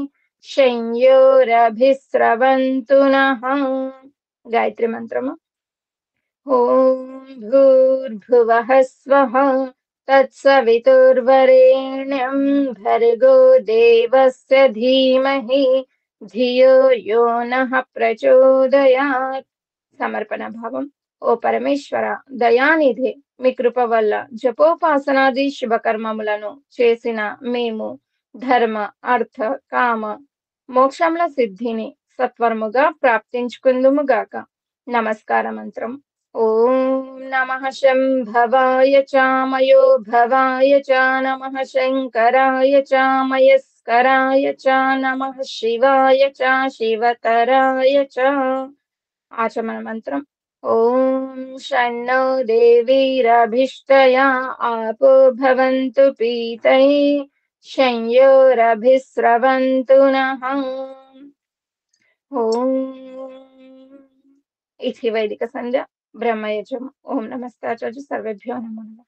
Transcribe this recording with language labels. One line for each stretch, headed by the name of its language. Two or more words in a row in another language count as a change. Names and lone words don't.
Sanskrit: शंयोरभिस्रवन्तु नः गायत्री मंत्रम् ॐ भूर्भुवः स्वः तत्सवितुर्वरेण्यं भर्गो देवस्य धीमहि धियो यो नः प्रचोदयात् समर्पण भावम् ఓ
Telugu: పరమేశ్వర దయానిధి మీ కృప వల్ల జపోపాసనాది శుభకర్మములను చేసిన మేము ధర్మ అర్థ కామ మోక్షముల సిద్ధిని సత్వరముగా ప్రాప్తించుకుందుముగాక నమస్కార మంత్రం
Sanskrit: ఓం నమః శంభవాయ చామయో భవాయ చ నమః శంకరాయ చామయస్కరాయ చ నమః శివాయ చ శివతరాయ చ
Telugu: ఆచమన మంత్రం
Sanskrit: ॐ शन्नो देवीरभिष्टया आपो भवन्तु पीतये शंयोरभिस्रवन्तु नः ॐ इति वैदिक संध्या ब्रह्मयजम ओम नमस्ते आचार्य सर्वेभ्यो नमो नमः